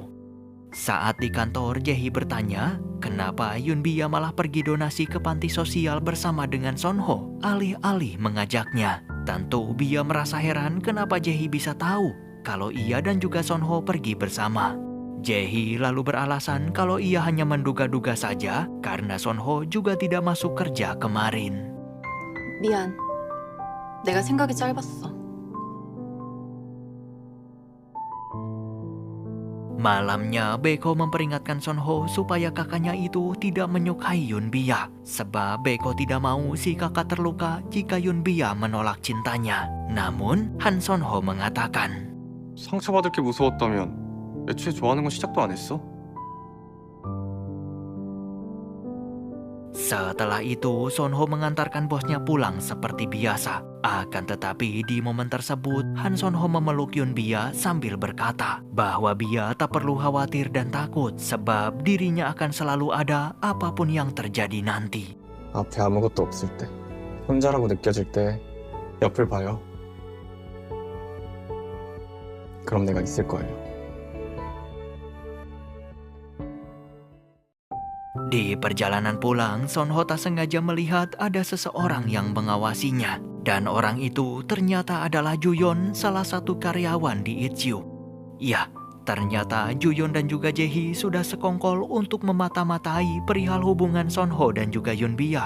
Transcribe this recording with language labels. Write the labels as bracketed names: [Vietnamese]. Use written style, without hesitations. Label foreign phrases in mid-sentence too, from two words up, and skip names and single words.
[Indonesian] Saat di kantor, Jae-hee bertanya kenapa Yun Bia malah pergi donasi ke panti sosial bersama dengan Sonho alih-alih mengajaknya. Tentu Bia merasa heran kenapa Jae-hee bisa tahu kalau ia dan juga Sonho pergi bersama. Jae-hee lalu beralasan kalau ia hanya menduga-duga saja karena Sonho juga tidak masuk kerja kemarin. [Korean] 미안. 내가 생각이 짧았어. [Indonesian] Malamnya, Baekho memperingatkan Sonho supaya kakaknya itu tidak menyukai Yun Bia. Sebab Baekho tidak mau si kakak terluka jika Yun Bia menolak cintanya. Namun, Han Sonho mengatakan, [Korean] 상처받을 게 무서웠다면 애초에 좋아하는 건 시작도 안 했어? [Indonesian] Setelah itu, Sonho mengantarkan bosnya pulang seperti biasa. Akan tetapi di momen tersebut, Han Sonho memeluk Yun Bia sambil berkata bahwa Bia tak perlu khawatir dan takut sebab dirinya akan selalu ada apapun yang terjadi nanti. [Korean] 앞에 아무것도 없을 때, 혼자라고 느껴질 때 옆을 봐요. 그럼 내가 있을 거예요. [Indonesian] Di perjalanan pulang, Sonho tak sengaja melihat ada seseorang yang mengawasinya. Dan orang itu ternyata adalah Juyon, salah satu karyawan di Itzu. Ya, Ternyata Juyeon dan juga Jae-hee sudah sekongkol untuk memata-matai perihal hubungan Sonho dan juga Yunbia.